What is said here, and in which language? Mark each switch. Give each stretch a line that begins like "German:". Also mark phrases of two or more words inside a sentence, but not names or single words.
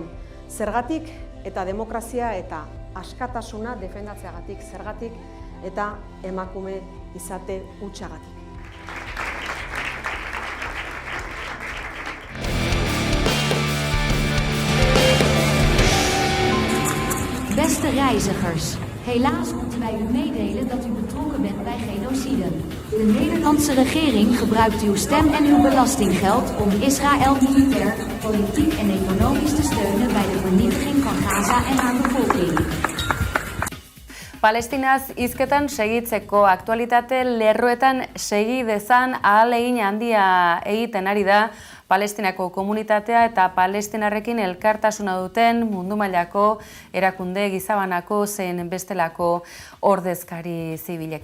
Basque: Zergatik eta demokrazia eta askatasuna defendatzeagatik, zergatik eta emakume izate hutsagatik.
Dutch: Beste reizigers, helaas moeten wij u meedelen dat u betrokken bent bij genocide. De Nederlandse regering gebruikt uw stem en uw belastinggeld om Israël militair, politiek en economisch te steunen bij de vernietiging van Gaza en haar bevolking.
Basque: Palestinaz hizketan segitzeko aktualitate lerroetan segi dezan ahalegin handia egiten ari da Palestinako komunitatea eta palestinarrekin elkartasuna duten mundu mailako erakunde gizabanako zein bestelako ordezkari zibilek.